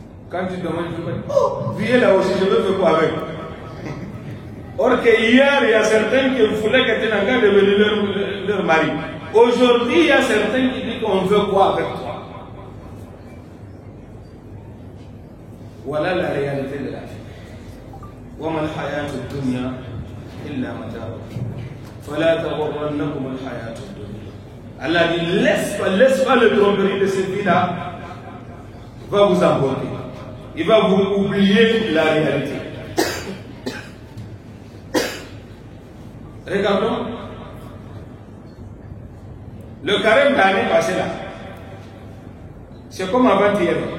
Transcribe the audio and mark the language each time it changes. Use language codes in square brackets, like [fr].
[fr] Quand tu demandes, tu dis, oh, viens là aussi, je veux faire quoi avec? Or que hier, il y a certains qui voulaient que tu n'as qu'à devenir leur mari. Aujourd'hui, il y a certains qui disent qu'on veut quoi avec toi? Voilà la réalité de la vie. [ar] وما الحياة الدنيا إلا متاع فلا تغرنكم الحياة الدنيا. [fr] Allah dit laisse pas le tromperie de cette vie-là, va vous emporter. Il va vous oublier la réalité. Regardons le carême d'année passée là. C'est comme avant-hier.